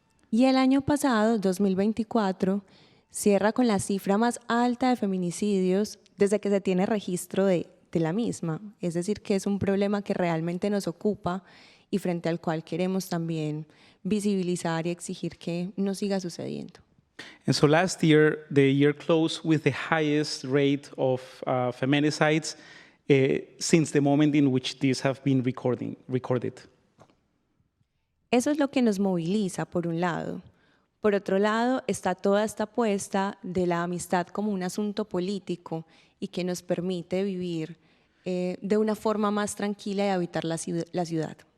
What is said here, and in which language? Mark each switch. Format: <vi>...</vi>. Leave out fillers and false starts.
<es>Y el año pasado, 2024, cierra con la cifra más alta de feminicidios desde que se tiene registro de la misma. Es decir, que es un problema que realmente nos ocupa y frente al cual queremos también visibilizar y exigir que no siga sucediendo.</es> <en>And so last year, the year closed with the highest rate of feminicides since the moment in which these have been recorded.</en> <es>Eso es lo que nos moviliza, por un lado. Por otro lado, está toda esta apuesta de la amistad como un asunto político y que nos permite vivir de una forma más tranquila y habitar la ciudad.</es>